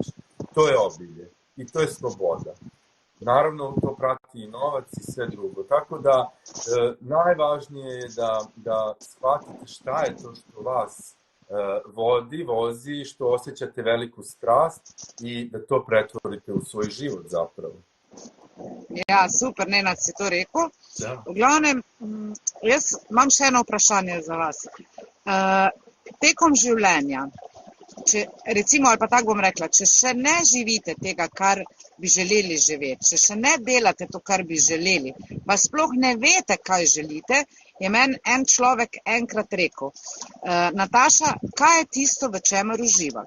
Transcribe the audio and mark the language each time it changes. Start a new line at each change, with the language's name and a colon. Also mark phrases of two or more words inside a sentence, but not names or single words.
Serbian: To je obilje i to je sloboda. Naravno, to prati i novac i sve drugo. Tako da, najvažnije je da shvatite šta je to što vas vozi, što osjećate veliku strast i da to pretvorite u svoj život zapravo.
Slovenian: Ja, super, Nenad si to rekel. V glavnem, jaz imam še eno vprašanje za vas. Tekom življenja, recimo, ali pa tako bom rekla, če še ne živite tega, kar bi želeli živeti, če še ne delate to, kar bi želeli, pa sploh ne veste, kaj želite, je meni en človek enkrat rekel, Nataša, kaj je tisto, v čemer uživaš?